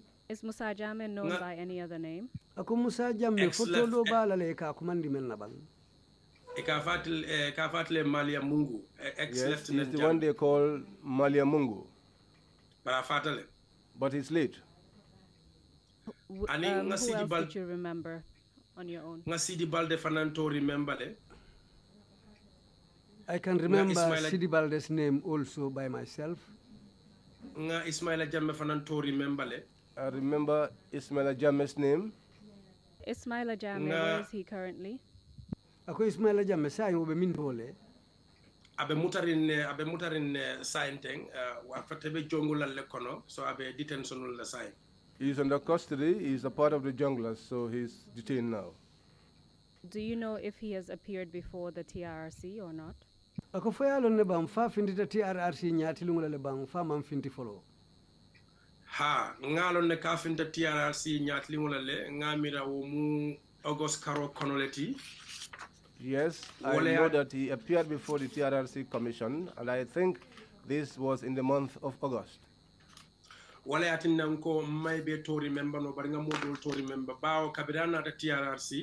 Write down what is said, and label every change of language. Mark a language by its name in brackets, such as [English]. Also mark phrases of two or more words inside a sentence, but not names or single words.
[English] Is Musa Jammeh known by any other name? [Mandingo] ako Musa Jammeh fotolo balale ka kumandi men nabal Ka fatle Malia Mungu [English] Yes, ex-lieutenant he's the one they call Malia Mungu, [Mandingo] Bara fatale. [English] but he's late. [Mandingo] Ani [English] Who [Mandingo] nga [English] else Sidi Bal did you remember on your own? [Mandingo] nga Sidi Balde fanan [English] to remember [Mandingo] le. [English] I can remember Ismaila- Sidi Balde's name also by myself [Mandingo] Nga Ismaila Jammeh fanan [English] to remember [Mandingo] le. [English] I remember Ismaila Jammeh's name. Ismaila Jammeh, [Mandingo] Nga- [English] where is he currently? [Mandingo] ako Ismaila Jammeh sa yo be min tole Abe mutarin sainteng wa fatebe jongulal le kono so abe detention la sain. [English] He's under custody. He's a part of the junglers, so he's detained now. Do you know if he has appeared before the TRRC or not? [Mandingo] ako foyalon ne bam fa findita TRRC ñaati lungula le bam fa man finti folo Ha, ngalon ne kafinta TRRC nyatlingola le ngamira wo mu August Karo Konoleti. [English] Yes, I know that he appeared before the TRRC Commission, and I think this was in the month of August. [Mandingo] Wale atinanko maybe [English] to remember [Mandingo] no baringa modul [English] to remember [Mandingo] bao kabirana [English] the TRRC.